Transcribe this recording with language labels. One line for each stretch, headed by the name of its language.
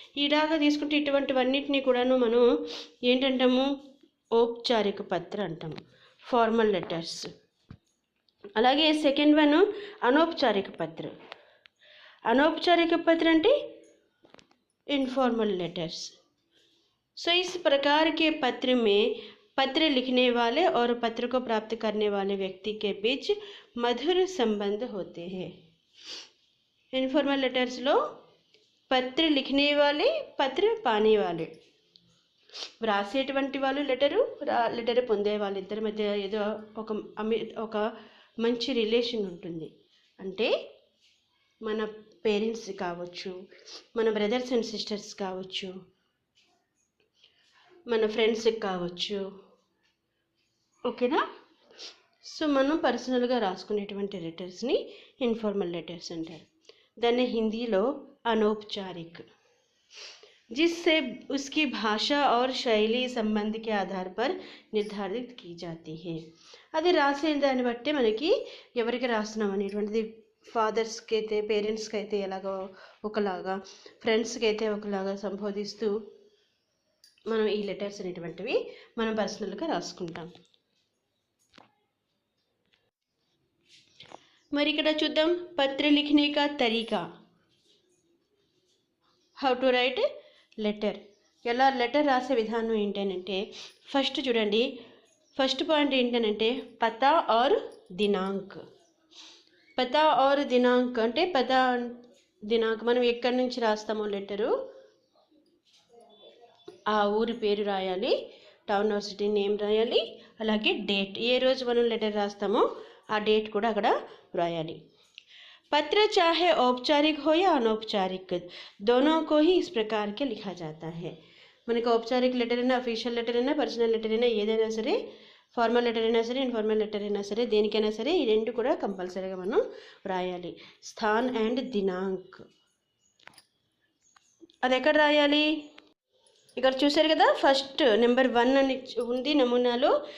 Telugu: ఇలాగా తీసుకుంటే ఇటువంటివన్నిటిని కూడాను మనం ఏంటంటాము? ఔపచారిక పత్ర అంటాము, ఫార్మల్ లెటర్స్. అలాగే సెకండ్ వన్ అనౌపచారిక పత్ర. అనౌపచారిక పత్ర అంటే इनफॉर्मल लेटर्स.
Hindi: सो इस प्रकार के पत्र में पत्र लिखने वाले और पत्र को प्राप्त करने वाले व्यक्ति के बीच मधुर संबंध होते हैं.
Telugu: इनफॉर्मल लेटर्स लो
Hindi: पत्र लिखने वाले, पत्र पाने वाले,
Telugu: వ్రాసేటువంటి వాళ్ళు లెటర్ పొందే వాళ్ళ ఇద్దరి మధ్య ఏదో ఒక మంచి రిలేషన్ ఉంటుంది. అంటే మన పేరెంట్స్ కావచ్చు, మన బ్రదర్స్ అండ్ సిస్టర్స్ కావచ్చు, మన ఫ్రెండ్స్కి కావచ్చు. ఓకేనా. సో మనం పర్సనల్గా రాసుకునేటువంటి లెటర్స్ని ఇన్ఫార్మల్ లెటర్స్ అంటారు. దాన్ని హిందీలో అనౌపచారిక్,
Hindi: जिससे उसकी भाषा और शैली संबंध के आधार पर निर्धारित की जाती है.
Telugu: అది రాసే దాన్ని బట్టి మనకి ఎవరికి రాస్తున్నాం అనేటువంటిది, ఫాదర్స్కి అయితే పేరెంట్స్కి అయితే ఎలాగో ఒకలాగా, ఫ్రెండ్స్కి అయితే ఒకలాగా సంబోధిస్తూ మనం ఈ లెటర్స్ అనేటువంటివి మనం పర్సనల్గా రాసుకుంటాం. మరి ఇక్కడ చూద్దాం
Hindi: పత్ర లిఖనే కా తరీకా,
English: How to write letter.
Telugu: ఎలా లెటర్ రాసే విధానం ఏంటంటే ఫస్ట్ చూడండి, ఫస్ట్ పాయింట్ ఏంటంటే పతా ఆర్ దినాంక్. పతా ఆర్ దినాంక్ అంటే పతా దినాంక్ మనం ఎక్కడి నుంచి రాస్తామో లెటరు ఆ ఊరి పేరు రాయాలి, టౌన్ ఆర్ సిటీ నేమ్ రాయాలి, అలాగే డేట్, ఏ రోజు మనం లెటర్ రాస్తామో ఆ డేట్ కూడా అక్కడ రాయాలి.
Hindi: पत्र चाहे औपचारिक हो या अनौपचारिक दोनों को ही इस प्रकार के लिखा जाता है.
Telugu: మనకి ఔపచారిక లెటర్ అయినా అఫీషియల్ లెటర్ అయినా పర్సనల్ లెటర్ అయినా ఏదైనా సరే, ఫార్మల్ లెటర్ అయినా సరే ఇన్ఫార్మల్ లెటర్ అయినా సరే, దేనికైనా సరే ఈ రెండు కూడా కంపల్సరీగా మనం రాయాలి. స్థాన్ అండ్ దినాంక్ అది ఎక్కడ రాయాలి? ఇక్కడ చూసారు కదా, ఫస్ట్ నెంబర్ 1 అని ఉంది నమూనాలో.